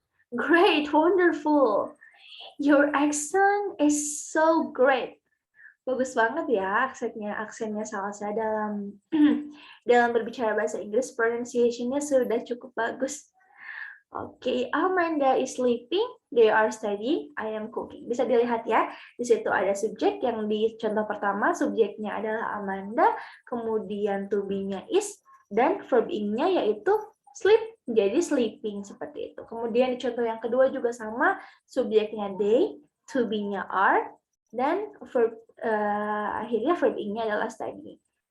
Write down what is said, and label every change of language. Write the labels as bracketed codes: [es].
[en] Great, wonderful. Your accent is so great. [id] Bagus banget ya aksennya Salsa dalam dalam berbicara bahasa Inggris, pronunciation-nya sudah cukup bagus. [en] Oke, Amanda is sleeping, they are studying, I am cooking. [id] Bisa dilihat ya, di situ ada subjek yang di contoh pertama, subjeknya adalah Amanda, kemudian [en] to be-nya is, [id] dan [en] verb ing-nya [id] yaitu sleep, jadi [en] sleeping, [id] seperti itu. Kemudian di contoh yang kedua juga sama, subjeknya they, [en] to be-nya are, [id] dan verb akhirnya [en] verb ing-nya adalah studying.